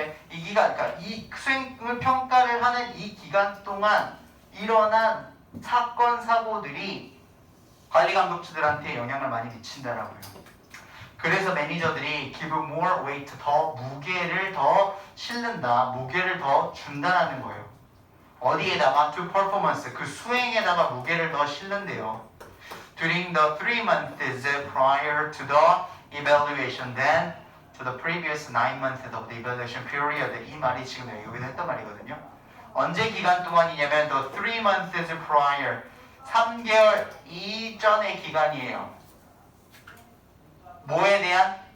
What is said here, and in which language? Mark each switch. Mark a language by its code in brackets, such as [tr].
[ko] 이 기간, 그러니까 이 수행을 평가를 하는 이 기간 동안 일어난 사건 사고들이 관리 감독자들한테 영향을 많이 미친다라고요. 그래서 매니저들이 [en] give more weight, [ko] 더 무게를 더 실는다, 무게를 더 준다라는 거예요. 어디에다가? [en] to performance, [ko] 그 수행에다가 무게를 더 실는데요. [en] During the 3 months prior to the evaluation, then to the previous 9 months of the evaluation period. [ko] 이 말이 지금 여기서 했던 말이거든요. 언제 기간 동안이냐면 [en] the 3 months prior, [ko] 3개월 이전의 기간이에요. 뭐에 대한?